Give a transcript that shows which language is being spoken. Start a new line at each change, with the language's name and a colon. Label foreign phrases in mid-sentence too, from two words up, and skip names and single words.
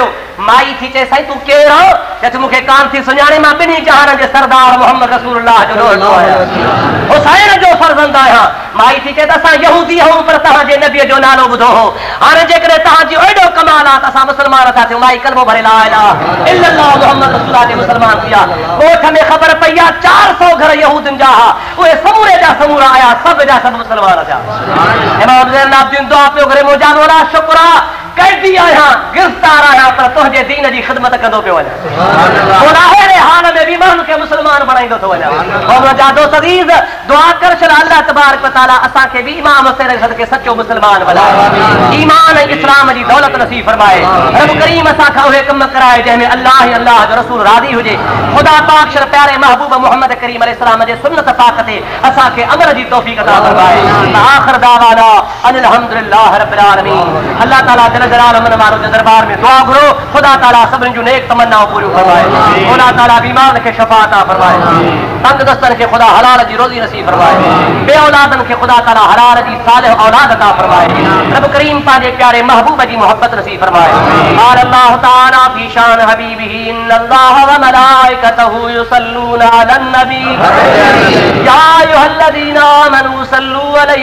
Sindhi: माई थी चए साईं तूं केरु हो? चए मूंखे कान थी सुञाणे, मां ॿिन्ही जहान जे सरदार मोहम्मद रसूलुल्लाह जो ॾोहिटो आहियां, हुसैन जो फर्ज़ंद आहियां। माई थी चए त असां यहूदी आहियूं पर तव्हांजे नबीअ जो नालो ॿुधो हो। हाणे जेकॾहिं तव्हांजो एॾो कमाल आहे त असां मुस्लमान था थियूं। माई कलमो भरे
Arabic: لا إله إلا الله محمد رسول الله
Sindhi: जे मुस्लमान थी विया। ॻोठ में ख़बर पई आहे 400 घर यहूदियुनि जा हुआ, उहे समूरे जा समूरा आया, सभ जा सभु मुस्लमान थिया। इमाम ज़ैनुल आबिदीन दुआ पियो करे मुंहिंजा मौला शुक्र आहे, कैदी आहियां, गिरफ़्तार आहियां, पर तुंहिंजे दीन जी ख़िदमत कंदो पियो वञा। मौला अहिड़े हाल में बि माण्हुनि खे मुस्लमान बणाईंदो थो वञा। मुंहिंजा दोस्त अज़ीज़ दुआ कर छॾ
Arabic: الله تبارك وتعالى
Sindhi: असांखे बि इमाम हुसैन जे सदके सचो मुस्लमान बणाए, ईमान ऐं इस्लाम जी दौलत नसीब फरमाए। रब करीम असांखां उहे कम कराए जंहिंमें अल्लाह ऐं अल्लाह जो रसूल राज़ी हुजे। ख़ुदा पाक शर प्यारे महबूब मोहम्मद करीम अलैहिस्सलाम जे सुन्नत पाक ते असांखे अमल जी तौफ़ीक़ अता फरमाए।
Arabic: آخر دعوانا أن الحمد لله رب العالمين.
Sindhi: अल्लाह ताला जल जलाल मन वारो जे दरबार में दुआ घुरो, ख़ुदा ताला सभिनी जूं नेक तमन्नाऊं पूरियूं फरमाए। ख़ुदा ताला बीमार खे शफ़ा अता फरमाए, तंग दस्तनि खे ख़ुदा हलाल जी रोज़ी नसीब फरमाए, बे औलादनि खे ख़ुदा ताला हलाल जी सालिह औलाद अता फरमाए। रब करीम पंहिंजे प्यारे महबूब जी मोहब्बत नसीब फरमाए।
Arabic: قال الله تعالى في شأن حبيبه إن الله وملائكته يصلون على النبي يا أيها الذين آمنوا صلوا عليه